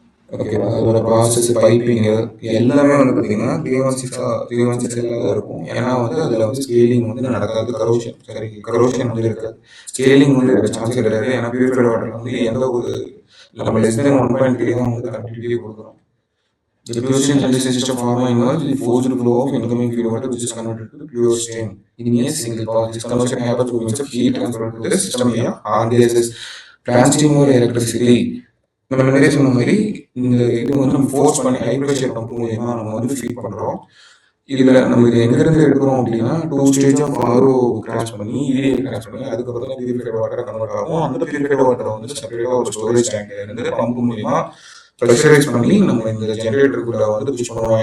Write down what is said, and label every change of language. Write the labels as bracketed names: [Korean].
[Tamil] ஓகேவா, அதோட process, piping எல்லாமே வந்து பார்த்தீங்கன்னா 316L தான் இருக்கும். ஏன்னா வந்து அதில் வந்து ஸ்கேலிங் வந்து நடக்காது, கரோஷன் வந்து இருக்காது. ஸ்கேலிங் வந்து சான்ஸ் கிடையாது. ஏன்னா பியூரிஃபைடு வாட்டர் வந்து எந்த ஒரு நம்ம less than 1.3 தான் வந்து கனெக்டிவிட்டி கொடுக்குறோம். [English] The pure stream generation system pharma involves the forced flow of incoming feed water which is converted to pure stream in a single pass. This conversion happens through means of heat transfer to the system via RDSS, plant steam or electricity. [Tamil] நம்ம நிறைய சொன்ன மாதிரி இந்த இது வந்து நம்ம force பண்ணி high pressure pump மூலியமா நம்ம வந்து ஃபீட் பண்ணுறோம். இதில் நம்ம இது எங்கேருந்து எடுக்கிறோம் அப்படின்னா 2 ஸ்டேஜ் ஆஃப் RO கிராஸ் பண்ணி EDL கிராஸ் பண்ணி அதுக்கப்புறம் தான் பியூரிஃபைடு வாட்டரை கன்வெர்ட் ஆகும். அந்த பியூரிஃபைடு வாட்டரை வந்து செப்பரேட்டாக ஒரு ஸ்டோரேஜ் டேங்க்ல இருந்து பம்ப் மூலியமா ப்ரெஷரைஸ் பண்ணி நம்ம இந்த ஜென்ரேட்டருக்குள்ள வந்து புஷ் பண்ணுவோம்.